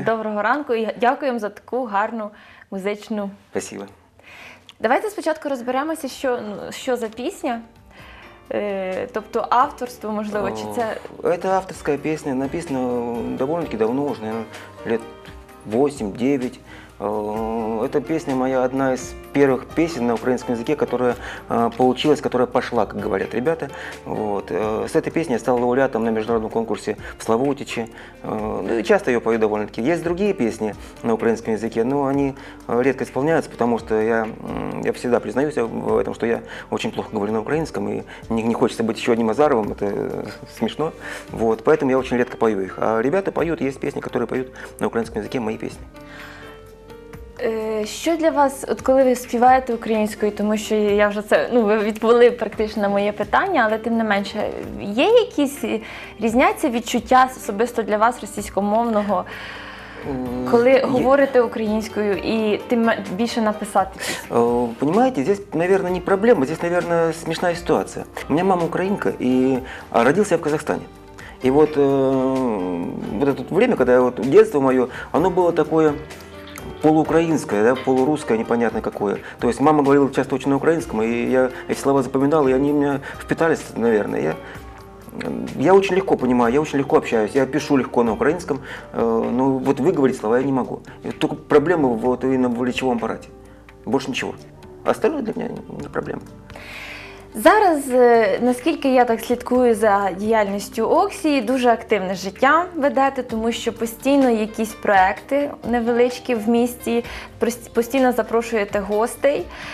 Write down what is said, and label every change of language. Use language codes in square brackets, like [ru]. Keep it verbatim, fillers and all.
[uk] Доброго ранку і дякуємо за таку гарну музичну. [ru] Спасибо. [uk] Давайте спочатку розберемося, що, ну, що за пісня, е, тобто авторство, можливо, чи це... Це авторська пісня, написана доволі-таки давно, вже, [ru] наверное, лет восемь-девять. Эта песня моя одна из первых песен на украинском языке, которая получилась, которая пошла, как говорят ребята. Вот. С этой песней я стал лауреатом на международном конкурсе в Славутиче. Ну, и часто ее пою довольно-таки. Есть другие песни на украинском языке, но они редко исполняются, потому что я, я всегда признаюсь в этом, что я очень плохо говорю на украинском, и не, не хочется быть еще одним Азаровым, это смешно. Вот. Поэтому я очень редко пою их. А ребята поют, есть песни, которые поют на украинском языке, мои песни. [uk] Що для вас, от коли ви співаєте українською, тому що я вже це, ну, ви відповіли практично на моє питання, але тим не менше, є якісь різняться відчуття особисто для вас російськомовного, коли говорите українською і тим більше написати? [ru] Понимаете, здесь, наверное, не проблема, здесь, наверное, смешная ситуация. У меня мама украинка, и родился я в Казахстане. И вот, э, вот это время, когда вот детство мое, оно было такое полуукраинское, да, полурусское, непонятно какое. То есть мама говорила часто очень на украинском, и я эти слова запоминал, и они у меня впитались, наверное. Я, я очень легко понимаю, я очень легко общаюсь, я пишу легко на украинском, э, но вот выговорить слова я не могу. И только проблема вот и на речевом аппарате, больше ничего. Остальное для меня не проблема. [uk] Зараз, наскільки я так слідкую за діяльністю «Оксії», дуже активне життя ведете, тому що постійно якісь проекти невеличкі в місті, постійно запрошуєте гостей.